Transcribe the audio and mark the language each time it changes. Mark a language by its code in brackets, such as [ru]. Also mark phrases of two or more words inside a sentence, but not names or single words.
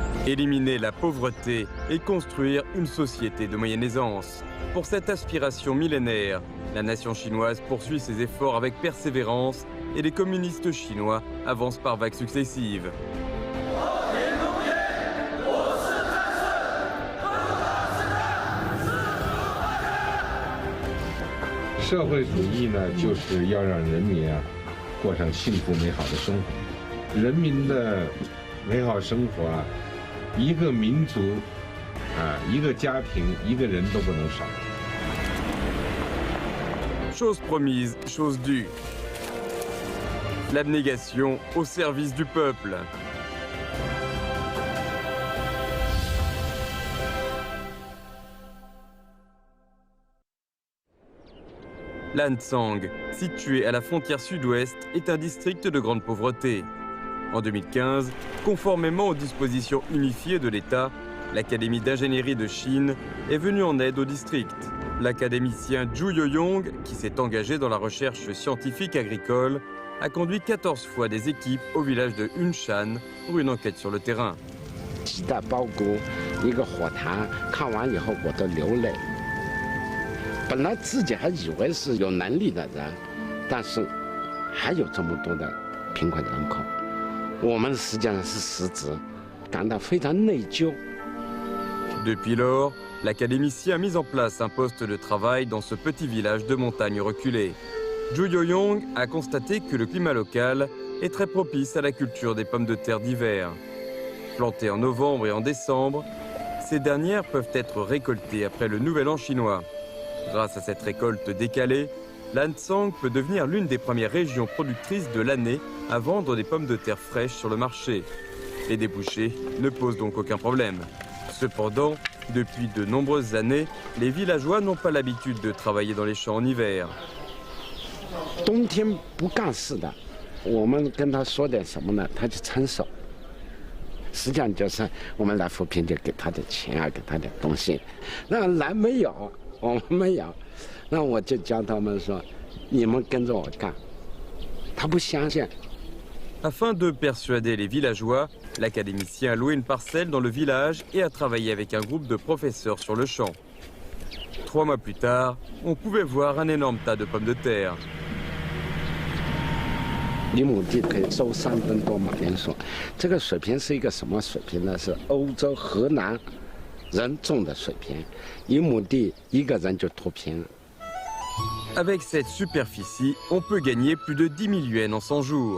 [fr] éliminer la pauvreté et construire une société de moyenne aisance. Pour cette aspiration millénaire, la nation chinoise poursuit ses efforts avec persévérance et les communistes chinois avancent par vagues successives. [zh] 社会主义呢，就是要让人民啊过上幸福美好的生活。人民的美好生活啊，一个民族啊，一个家庭，一个人都不能少。 [fr] Chose promise, chose due. L'abnégation au service du peuple. Lansang, situé à la frontière sud-ouest, est un district de grande pauvreté. En 2015, conformément aux dispositions unifiées de l'État, l'Académie d'ingénierie de Chine est venue en aide au district. L'académicien Zhu Yoyong, qui s'est engagé dans la recherche scientifique agricole, a conduit 14 fois des équipes au village de Hunshan pour une enquête sur le terrain. [zh] 鸡蛋包谷一个火塘，看完以后我都流泪。本来自己还以为是有能力的人，但是还有这么多的贫困人口，我们实际上是失职，感到非常内疚。 [fr] Depuis lors, l'académicien a mis en place un poste de travail dans ce petit village de montagne reculée. Zhu Yoyong a constaté que le climat local est très propice à la culture des pommes de terre d'hiver. Plantées en novembre et en décembre, ces dernières peuvent être récoltées après le Nouvel An chinois. Grâce à cette récolte décalée, Lansang peut devenir l'une des premières régions productrices de l'année à vendre des pommes de terre fraîches sur le marché. Les débouchés ne posent donc aucun problème. Cependant, depuis de nombreuses années, les villageois n'ont pas l'habitude de travailler dans les champs en hiver. [zh] 冬天不干事的，我们跟他说点什么呢，他就承受。实际上就是我们来扶贫就给他点钱啊，给他点东西。那来没有，我们没有，那我就教他们说，你们跟着我干。他不相信。 [fr] Afin de persuader les villageois, l'académicien a loué une parcelle dans le village et a travaillé avec un groupe de professeurs sur le champ. 3 mois plus tard, on pouvait voir un énorme tas de pommes de terre. [zh] 1 亩地可以收3吨多马铃薯，这个水平是一个什么水平呢？是欧洲河南人种的水平，1亩地1个人就脱贫。 [fr] Avec cette superficie, on peut gagner plus de 10 000 yuans en 100 jours.